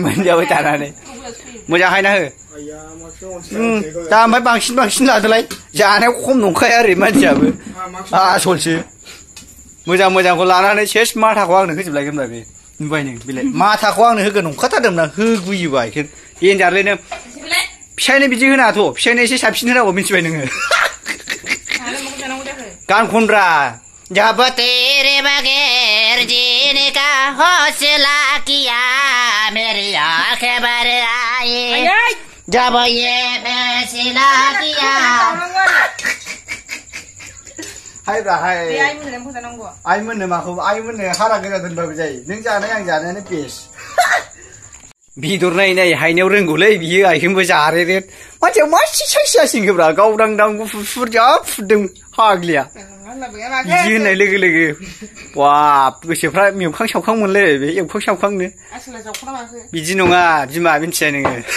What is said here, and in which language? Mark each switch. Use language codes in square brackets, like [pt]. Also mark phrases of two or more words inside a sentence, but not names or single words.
[brx] मोनजाबाय थानानै मोजांहायना हो दा ओमफ्राय बांसिन लादोलाय जानायाव खम नंखाया ओरै मानसियाबो आसलसो मोजांखौ लानानै सेस माथाखौ आंनो होजोबलायगोनब्रा बे नुबाय नों बेलाय माथाखौ आंनो होगोन नंखाथारदोंमोन आं होगुयोबा बेखौ देनजारलै नों फिसायनो बिदि होनाङाथ' फिसायनो एसे साबसिन होनांगौ मिथिबाय नोङो गान खनब्रा [hi] जब तेरे बगैर जीने हौसला किया मेरी आंखें भर आई जब ये फैसला किया [brx] हाय ब्रा हाय आइ मोननो माखौ आइ मोननो हारा गोजा दोनबाबो जायो नों जानाय आं जानायानो बेस्ट बिदर नायै नायै हायनायाव रोंगौलै बियो आइखौबो जारेरे मानसिया मा साइस जासिगोब्रा गावदांदां गुफुर फुर जा फुरदों हाग्लिया बिदि होननाय लोगो लोगो बाब गोसोफ्रा मेवखां सावखां मोनलायबाय बे एवखां सावखांनो बिदि नङा बिमा मिन्थिया नोङो